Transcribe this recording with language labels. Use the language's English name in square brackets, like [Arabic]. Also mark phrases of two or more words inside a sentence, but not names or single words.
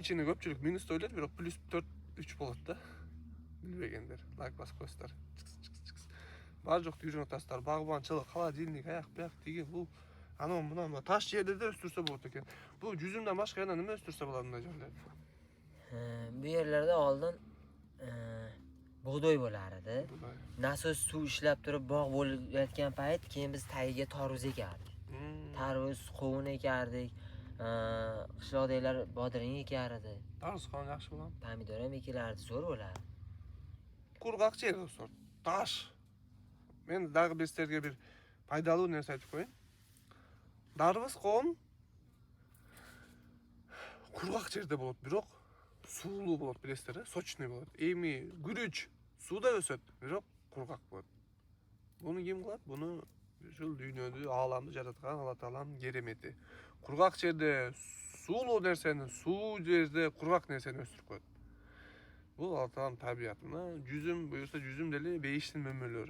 [Kyrgyz] Ичине көпчүлүк минус ойлойт, бирок плюс 4, 3 болот да. Билбегендер, лайк басып коесуздар. Бар жокты үйрөнүп атасыздар. Багбанчылык, холодильник, аяк бияк тиги бул анан мына таш жерлерде өстүрсө болот экен. Бул жүзүмдөн башка жана неме өстүрсө болот мындай жерлерде? [Uzbek] Bu yerlerde oldin bug'doy bo'lardi. Nasos suv ishlab turib bog' bo'layotgan payt keyin biz tagiga tarvuz ekardik. Tarvuz, qovun ekardik. Qishloqdagilar bodring ekardi. Tarvuz qovun yaxshi bo'ladimi? Pomidor ham ekilardi, zo'r bo'lardi. Qurg'oq yer dostlar. Tash. Men dag'i bir sizlarga bir foydali narsa aytib qo'ying. Tarvuz qovun qurg'oq yerda bo'ladi, biroq suvlu bo'ladi, bilasizlar, sochный bo'ladi. [Kyrgyz] Эми гүрүч суда өсөт, бирок кургак болот. Буну ким кылат? Буну ушул дүйнөдү, ааламды жараткан Алла тааланын керемети. Кургак жерде суулуу нерсени, суу жерде кургак нерсени өстүрүп коет. Бул Алла тааланын табиятына, жүзүм буюрса жүзүм деле бейиштин мөмөлөрү.